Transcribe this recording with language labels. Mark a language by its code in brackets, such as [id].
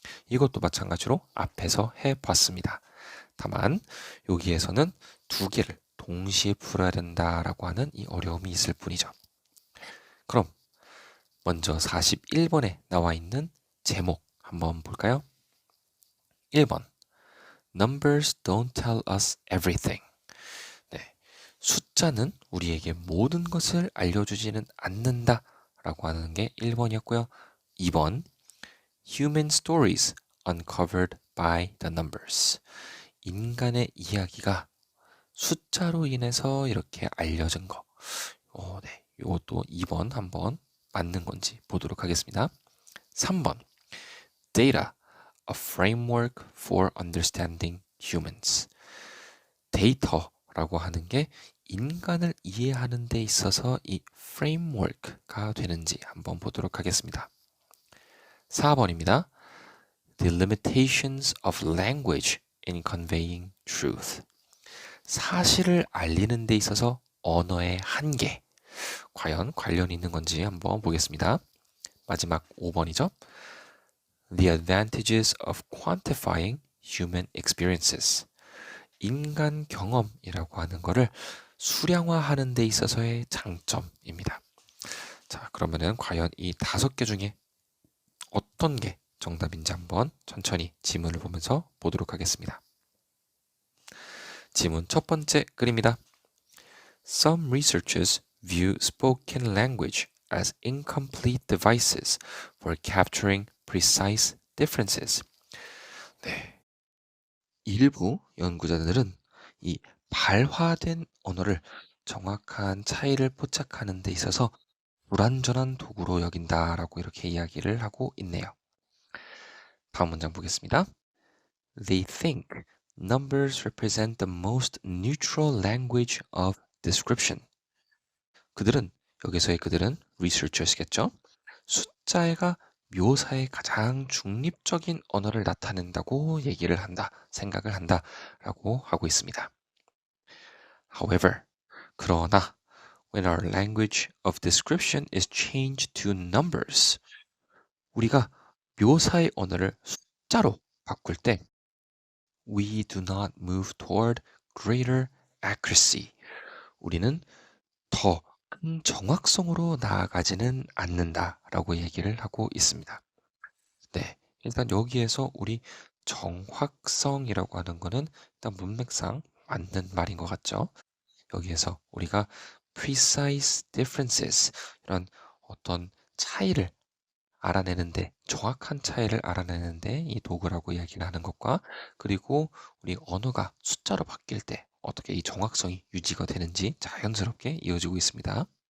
[ko] 이것도 마찬가지로 앞에서 해봤습니다. 다만 여기에서는 두 개를 동시에 풀어야 된다라고 하는 이 어려움이 있을 뿐이죠. 그럼 먼저 41번에 나와 있는 제목 한번 볼까요? [en] 1번 Numbers don't tell us everything. [ko] 숫자는 우리에게 모든 것을 알려주지는 않는다 라고 하는 게 1번이었고요. [en] 2번 Human stories uncovered by the numbers. [ko] 인간의 이야기가 숫자로 인해서 이렇게 알려진 거. 이것도 2번 한번 맞는 건지 보도록 하겠습니다. [en] 3번 Data, a framework for understanding humans. [ko] 데이터라고 하는 게 인간을 이해하는 데 있어서 이 framework가 되는지 한번 보도록 하겠습니다. 4번입니다. [en] The limitations of language in conveying truth. [ko] 사실을 알리는 데 있어서 언어의 한계. 과연 관련이 있는 건지 한번 보겠습니다. 마지막 5번이죠. [en] The advantages of quantifying human experiences. [ko] 인간 경험이라고 하는 거를 수량화하는 데 있어서의 장점입니다. 자, 그러면은 과연 이 5개 중에 어떤 게 정답인지 한번 천천히 지문을 보면서 보도록 하겠습니다. 지문 첫 번째 글입니다. [en] Some researchers view spoken language as incomplete devices for capturing precise differences. [ko] 일부 연구자들은 이 발화된 언어를 정확한 차이를 포착하는 데 있어서 불완전한 도구로 여긴다라고 이렇게 이야기를 하고 있네요. 다음 문장 보겠습니다. [en] They think numbers represent the most neutral language of description. [ko] 여기서의 그들은 researchers겠죠? 숫자가 묘사의 가장 중립적인 언어를 나타낸다고 얘기를 한다, 생각을 한다 라고 하고 있습니다. [en] However, [ko] 그러나 [en] when our language of description is changed to numbers, [ko] 우리가 묘사의 언어를 숫자로 바꿀 때 [en] we do not move toward greater accuracy. [ko] 우리는 더 큰 정확성으로 나아가지는 않는다라고 얘기를 하고 있습니다. 일단 여기에서 우리 정확성이라고 하는 거는 일단 문맥상 맞는 말인 것 같죠? 여기에서 우리가 [en] precise differences [ko] 이런 어떤 차이를 알아내는데 정확한 차이를 알아내는데 이 도구라고 이야기를 하는 것과 그리고 우리 언어가 숫자로 바뀔 때 어떻게 이 정확성이 유지가 되는지 자연스럽게 이어지고 있습니다.